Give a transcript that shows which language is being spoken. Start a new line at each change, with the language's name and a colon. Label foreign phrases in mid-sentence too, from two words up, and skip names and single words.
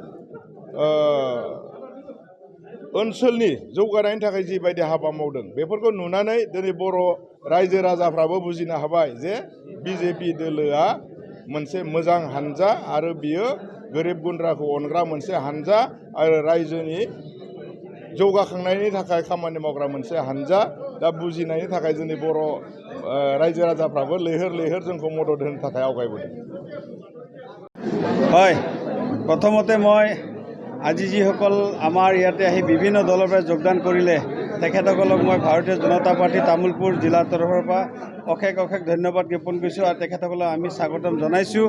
Bodo: ओनसोलनि जौगानायनि थाखाय जिबायदि हाबा मावदों बेफोरखौ नुनानै दिनै बर' रायजो राजाफ्राबो बुजिनो हाबाय जे बिजेपि दोलोआ मोनसे मोजां हानजा आरो बियो गोरिब गुन्द्राखौ अनग्रा मोनसे हानजा आरो रायजोनि जौगाखांनायनि थाखाय खामानि मावग्रा मोनसे हानजा। दा बुजिनायनि थाखाय जोंनि बर' रायजो राजाफ्राबो लैहोर लैहोर जोंखौ मदद होनो थाखाय आवगायबोदों।
Assamese: হয়, প্ৰথমতে মই আজি যিসকল আমাৰ ইয়াতে আহি বিভিন্ন দলৰ পৰা যোগদান কৰিলে তেখেতসকলক মই ভাৰতীয় জনতা পাৰ্টি তামুলপুৰ জিলাৰ তৰফৰ পৰা অশেষ অশেষ ধন্যবাদ জ্ঞাপন কৰিছোঁ আৰু তেখেতসকলক আমি স্বাগতম জনাইছোঁ।